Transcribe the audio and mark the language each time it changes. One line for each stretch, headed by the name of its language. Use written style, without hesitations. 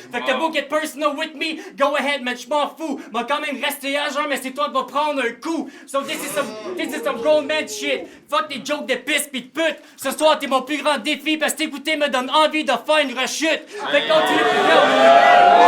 French: Fait que t'as beau
English: get personal with me, go ahead, man,
French: je m'en fous. M'a quand même resté à jeun, mais c'est toi qui vas prendre un coup.
English: So this is some grown man shit.
French: Fuck tes jokes de pisse pis de pute. Ce soir, t'es mon plus grand défi, parce que t'écouter me donne envie de faire une rechute. Fait que continue.